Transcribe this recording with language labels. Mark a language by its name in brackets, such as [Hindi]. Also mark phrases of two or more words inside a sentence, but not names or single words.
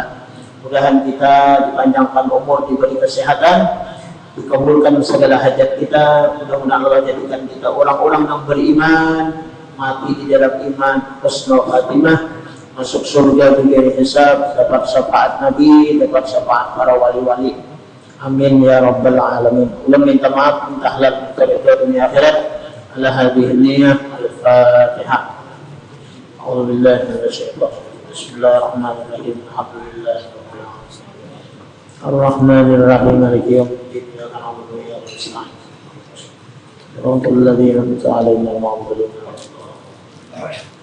[Indonesian] Mudah-mudahan kita dipanjangkan umur, diberi kesehatan, dikabulkan segala hajat kita. Mudah-mudahan Allah jadikan kita orang-orang yang beriman, mati di dalam iman, [Arabic] حسن الخاتمة, [Indonesian] masuk surga [Arabic] بغير حساب, [Indonesian] dapat syafaat Nabi, dapat syafaat para wali-wali. [Arabic] آمين يا رب العالمين. [Indonesian] Ulang minta maaf, minta halal, minta ridha dunia akhirat. [Arabic] على هذه النية الفاتحة. أعوذ بالله من الشيطان الرجيم. بسم الله الرحمن الرحيم. الحمد لله. الرحمن الرحيم. مالك يوم الدين. إياك نعبد وإياك نستعين. صراط الذين أنعمت عليهم غير المغضوب عليهم.